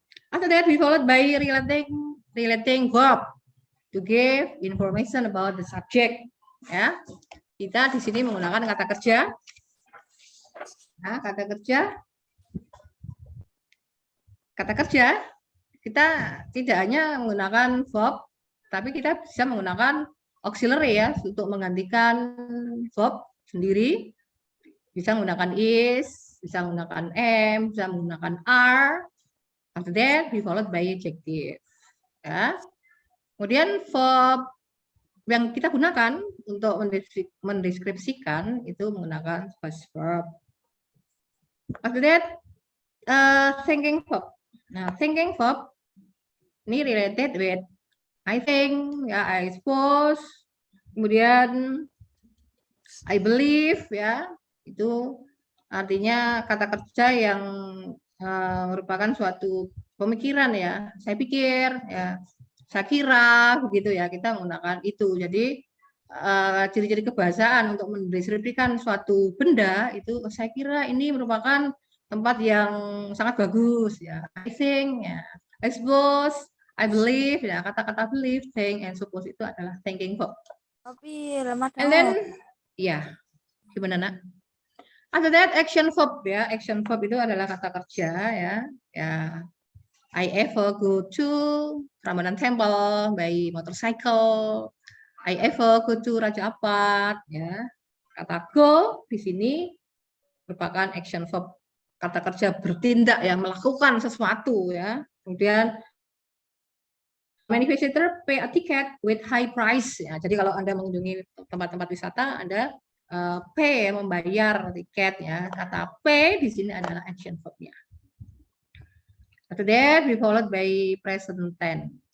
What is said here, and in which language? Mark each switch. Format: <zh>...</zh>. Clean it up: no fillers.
<en>After that, we followed by relating verb to give information about the subject.</en> <id>Ya, kita di sini menggunakan kata kerja. Nah, kata kerja kita tidak hanya menggunakan verb, tapi kita bisa menggunakan auxiliary ya untuk menggantikan verb sendiri. Bisa menggunakan is, bisa menggunakan am, bisa menggunakan are.</id> <en>After that, we followed by adjective.</en> <id>Ya. Kemudian verb yang kita gunakan untuk mendeskripsikan itu menggunakan past verb.</id> <en>After that, thinking verb.</en> <id>Nah, thinking verb ini</id> <en>related with I think,</en> <id>ya,</id> <en>I suppose,</en> <id>kemudian</id> <en>I believe,</en> <id>ya, itu artinya kata kerja yang merupakan suatu pemikiran ya. Saya pikir, ya, saya kira, begitu ya. Kita menggunakan itu. Jadi ciri-ciri kebahasaan untuk mendeskripsikan suatu benda itu, saya kira ini merupakan tempat yang sangat bagus ya. I think, ya, I suppose, I believe, ya, kata-kata believe, think, and suppose itu adalah thinking verb.</id> <en>And then,</en> <id>ya, gimana nak?</id> <en>After that, action verb ya.</en> <id>Action verb itu adalah kata kerja ya.</id> <en>Ya, I ever go to Ramadan Temple by motorcycle. I ever go to Raja Ampat</en> <id>ya. Kata go di sini merupakan action verb, kata kerja bertindak ya, melakukan sesuatu ya. Kemudian</id> <en>many visitor pay a ticket with high price ya.</en> <id>Jadi kalau Anda mengunjungi tempat-tempat wisata, Anda pay, membayar tiket ya. Kata pay di sini adalah action verb-nya.</id> <en>After that, we followed by present tense.</en>